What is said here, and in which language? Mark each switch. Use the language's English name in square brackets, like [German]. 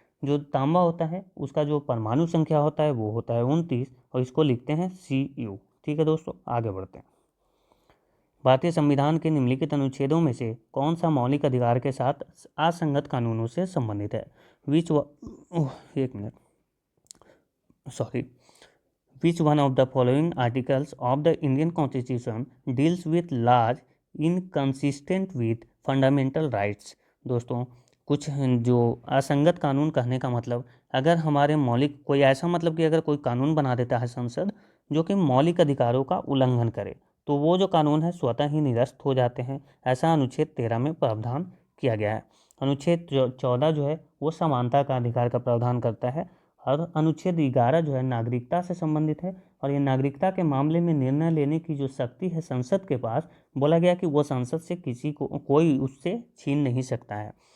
[Hindi] जो तांबा होता है उसका जो परमाणु संख्या होता है वो होता है 29, और इसको लिखते हैं Cu। ठीक है दोस्तों, आगे बढ़ते हैं। भारतीय संविधान के निम्नलिखित अनुच्छेदों में से कौन सा मौलिक अधिकार के साथ असंगत कानूनों से संबंधित है? विच एक minute, sorry. [English] Which one of the following articles of the Indian Constitution deals with laws inconsistent with fundamental rights? [Hindi] दोस्तों कुछ जो असंगत कानून कहने का मतलब, अगर हमारे मौलिक कोई ऐसा, मतलब कि अगर कोई कानून बना देता है संसद जो कि मौलिक अधिकारों का उल्लंघन करे, तो वो जो कानून है स्वतः ही निरस्त हो जाते हैं। ऐसा अनुच्छेद 13 में प्रावधान किया गया है। अनुच्छेद 14 जो है वो समानता का अधिकार का प्रावधान करता है, और अनुच्छेद 11 जो है नागरिकता से संबंधित है, और ये नागरिकता के मामले में निर्णय लेने की जो शक्ति है संसद के पास, बोला गया कि वो संसद से किसी को कोई उससे छीन नहीं सकता है।